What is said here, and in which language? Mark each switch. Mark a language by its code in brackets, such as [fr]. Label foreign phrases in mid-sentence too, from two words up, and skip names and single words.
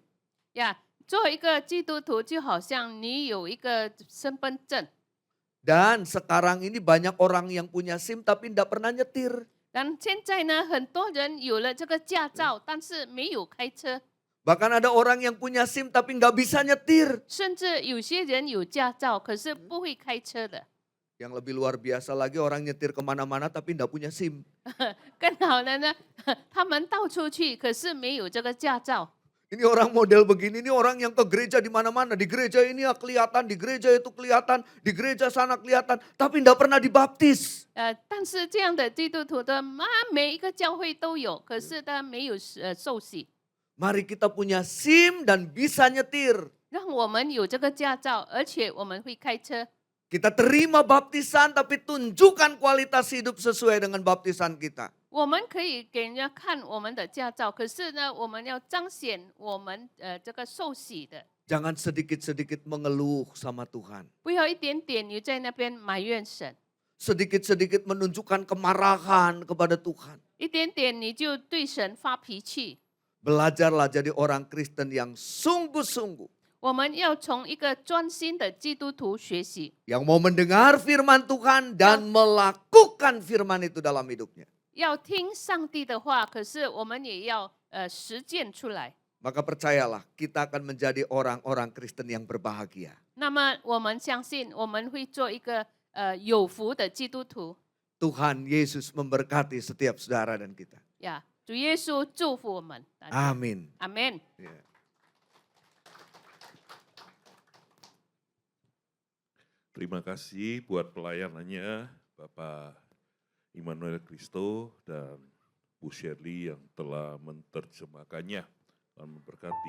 [zh] 呀，做一个基督徒就好像你有一个身份证， [id] Dan sekarang ini banyak orang yang punya SIM tapi tidak pernah nyetir. [zh] 但现在呢，很多人有了这个驾照，但是没有开车， [id] Bahkan ada orang yang punya SIM tapi nggak bisa nyetir. [zh] 甚至有些人有驾照，可是不会开车的。 [id] Yang lebih luar biasa lagi orang nyetir kemana-mana tapi nggak punya SIM. [zh] 更好的呢，他们到处去，可是没有这个驾照。 [id] Ini orang model begini, ini orang yang ke gereja di mana-mana. Di gereja ini ya kelihatan, di gereja itu kelihatan, di gereja sana kelihatan. Tapi tidak pernah dibaptis. [zh] 但是这样的基督徒的每一个教会都有，可是他没有受洗。 [id] Mari kita punya SIM dan bisa nyetir. [zh] 让我们有这个驾照，而且我们会开车。 [id] Kita terima baptisan tapi tunjukkan kualitas hidup sesuai dengan baptisan kita. [zh] 我们可以给人家看我们的驾照，可是呢，我们要彰显我们这个受洗的， [id] Jangan sedikit-sedikit mengeluh sama Tuhan. [zh] 不要一点点你在那边埋怨神， [id] Sedikit-sedikit menunjukkan kemarahan kepada Tuhan. [zh] 一点点你就对神发脾气。 [id] Belajarlah jadi orang Kristen yang sungguh-sungguh. [zh] 我们要从一个专心的基督徒学习， [id] Yang mau mendengar firman Tuhan dan melakukan firman itu dalam hidupnya. [zh] 要听上帝的话，可是我们也要实践出来。 [id] Maka percayalah kita akan menjadi orang-orang Kristen yang berbahagia. [zh] 那么我们相信，我们会做一个有福的基督徒。 [id] Tuhan Yesus memberkati setiap saudara dan kita. [zh] 呀，主耶稣祝福我们。 [id] Amin. [zh] 阿门。 [id] Ya. Terima kasih buat pelayanannya Bapak Immanuel Kristo dan Bu Shirley yang telah menerjemahkannya dan memberkati.